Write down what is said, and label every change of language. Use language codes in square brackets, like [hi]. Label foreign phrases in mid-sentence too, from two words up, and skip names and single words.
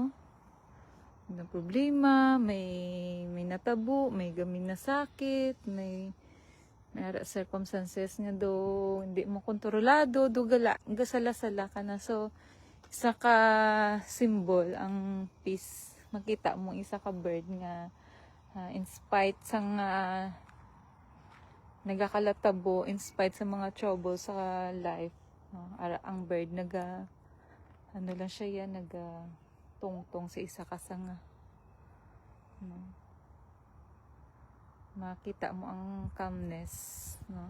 [hil] May problema, may natabo, may gamin na sakit, may circumstances nga do hindi mo kontrolado, do gasala-sala ka na. So isa ka symbol ang peace. Makita mo isa ka bird nga [en] in spite [hil] sang nagakalatabo, [en] in spite [hil] sa mga trouble sa life, ang bird ano lang siya yan, tungtong sa isa ka sanga. Makita mo ang calmness, no?